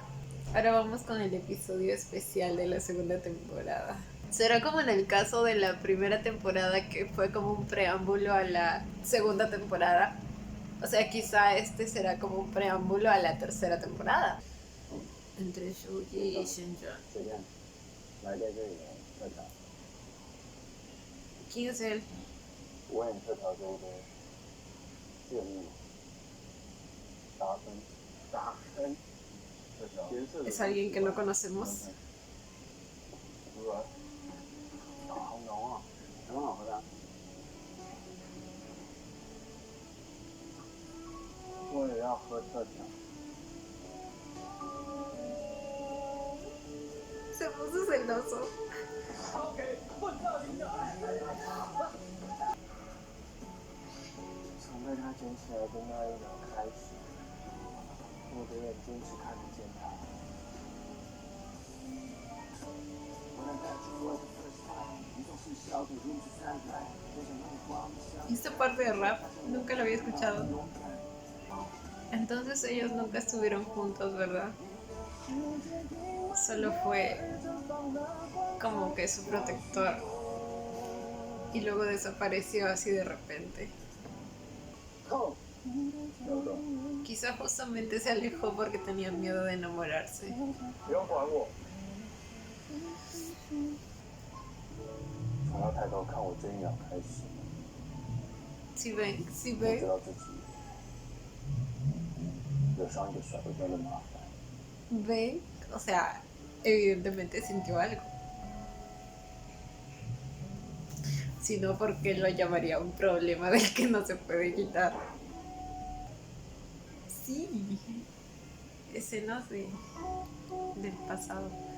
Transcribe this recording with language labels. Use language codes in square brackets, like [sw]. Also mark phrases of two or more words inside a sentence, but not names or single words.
[es] Ahora vamos con el episodio especial de la segunda temporada. Será como en el caso de la primera temporada que fue como un preámbulo a la segunda temporada. O sea, quizá este será como un preámbulo a la tercera temporada. Entre Shuji y Shenjuan. [zh] 这边来在这里的特调， [es] ¿Quién es él? [zh] 我也特调这一杯热蜜，达芬，特调，颜色 [es] Es alguien que no conocemos. [zh] 如何？好浓啊，很好喝的。我也要喝特调。 [es] Se puso celoso. [zh] 从被他捡起来的那一秒开始，我的眼睛只看得见他。 [en] When I got you for the first time, you don't [es] Esta parte de rap nunca lo había escuchado. Entonces ellos nunca estuvieron juntos, ¿verdad? Solo fue como que su protector. Y luego desapareció así de repente. Quizá justamente se alejó porque tenía miedo de enamorarse. [zh] 不用管我。从要抬头看我这一秒开始， [es] Si ven, si [zh] 我知 [es] ven, [zh] 道自己惹上一个甩不掉的麻烦。 [es] ven, o sea, evidentemente sintió algo. Si no, ¿por qué lo llamaría un problema del que no se puede quitar? Sí, escenas del pasado.